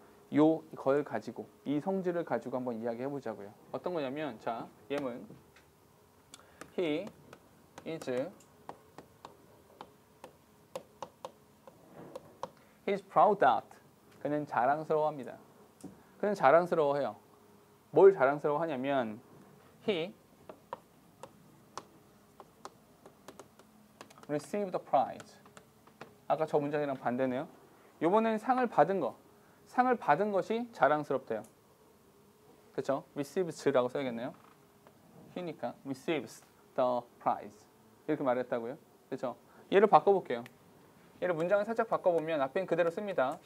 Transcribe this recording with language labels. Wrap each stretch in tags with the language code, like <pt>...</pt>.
<ko>이걸 가지고 이 성질을 가지고 한번 이야기해 보자고요. 어떤 거냐면 자, 예문</ko> <en>He is proud that</en> <ko>그는 자랑스러워합니다. 그는 자랑스러워해요. 뭘 자랑스러워하냐면</ko> <en>He received the prize.</en> <ko>아까 저 문장이랑 반대네요. 이번에는 상을 받은 것이 자랑스럽대요. 그렇죠? receives라고 써야겠네요. he니까</ko> <en>receives the prize</en> <ko>이렇게 말했다고요. 그렇죠? 얘를 바꿔볼게요. 얘를 문장을 살짝 바꿔보면 앞에는 그대로 씁니다.</ko>